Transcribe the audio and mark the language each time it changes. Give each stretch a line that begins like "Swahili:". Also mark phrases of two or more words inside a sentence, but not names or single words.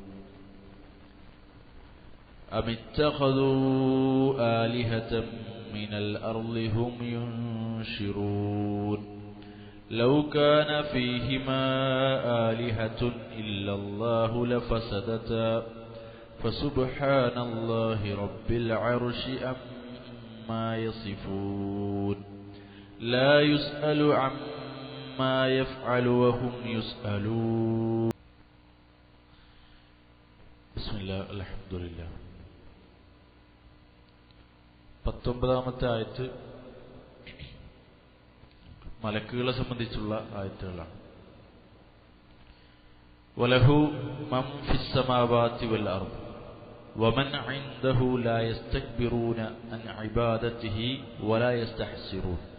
Arabic: أم اتخذوا آلهة من الأرض هم ينشرون لو كان فيهما آلهة إلا الله لفسدتا فسبحان الله رب العرش عما يصفون لا يسأل عما يفعل وهم يسألون. بسم الله الحمد لله.
Malayalam: 19-ാമത്തെ ആയത്ത് മലക്കുകളെ സംബന്ധിച്ചുള്ള ആയത്തുകളാണ്.
Arabic: وله من في السماوات والأرض ومن عنده لا يستكبرون عن عبادته ولا يستحسرون.